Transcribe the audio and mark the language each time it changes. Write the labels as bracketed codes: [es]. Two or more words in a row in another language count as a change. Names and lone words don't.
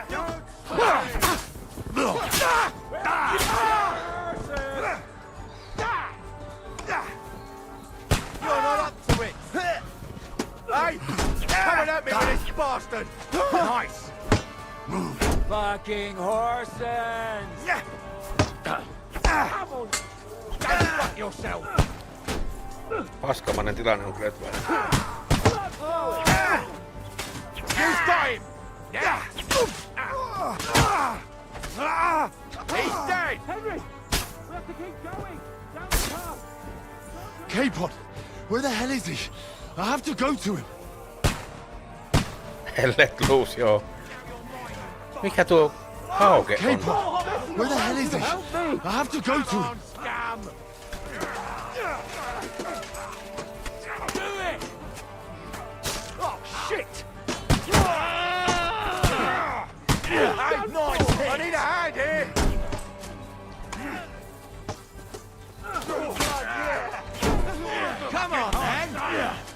[en] You're not up to it! Hey! Coming at me with this bastard! Nice! Fucking horses! Come on! Go fuck yourself! [fi] Paskamainen tilanne on kyllä nyt vähän. [en] You got him! Yeah! He's dead! Henry! We have to keep going! Down the path! Capon! Where the hell is he? I have to go to him! Let loose, [fi] joo. Mikä tuo hauke on? [en] Capon! Where the hell is he? I have to go to him! it! Oh, shit! Hey, nice hit! I need a hand here! Come on, man!